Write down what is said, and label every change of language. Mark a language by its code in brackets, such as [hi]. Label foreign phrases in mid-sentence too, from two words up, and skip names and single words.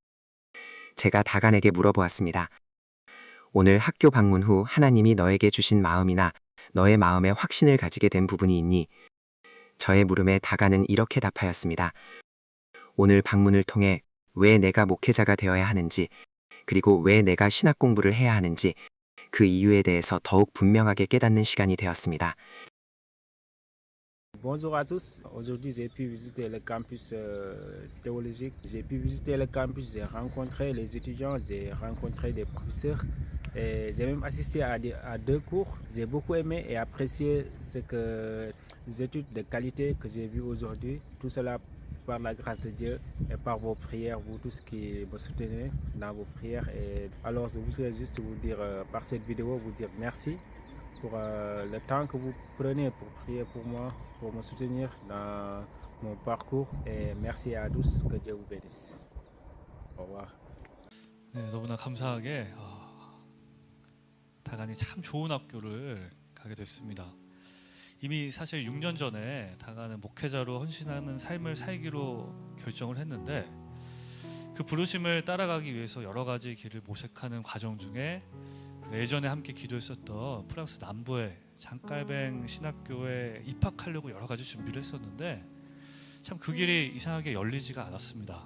[ko] 제가 다간에게 물어보았습니다. 오늘 학교 방문 후 하나님이 너에게 주신 마음이나 너의 마음에 확신을 가지게 된 부분이 있니? 저의 물음에 다간은 이렇게 답하였습니다. 오늘 방문을 통해 왜 내가 목회자가 되어야 하는지, 그리고 왜 내가 신학 공부를 해야 하는지, 그 이유에 대해서 더욱 분명하게 깨닫는 시간이 되었습니다. [fr] Bonjour à tous. Aujourd'hui, j'ai pu visiter le campus théologique. J'ai pu visiter le campus, j'ai rencontré les étudiants, j'ai rencontré des professeurs et j'ai même assisté à 2 cours. J'ai beaucoup aimé et apprécié les études de qualité que j'ai vues aujourd'hui. Tout cela par la grâce de Dieu et par vos prières, vous tous qui me soutenez dans vos prières. Et alors, je voudrais juste vous dire, par cette vidéo, vous dire merci pour le temps que vous prenez pour prier pour moi, pour me soutenir dans mon parcours et merci à tous. Que Dieu vous bénisse. Au revoir. [ko] 네, 너무나 감사하게 다간이 참 좋은 학교를 가게 됐습니다. 이미 사실 6년 전에 다간은 목회자로 헌신하는 삶을 살기로 결정을 했는데 그 부르심을 따라가기 위해서 여러 가지 길을 모색하는 과정 중에 예전에 함께 기도했었던 프랑스 남부의 장깔뱅 신학교에 입학하려고 여러 가지 준비를 했었는데 참 그 길이 이상하게 열리지가 않았습니다.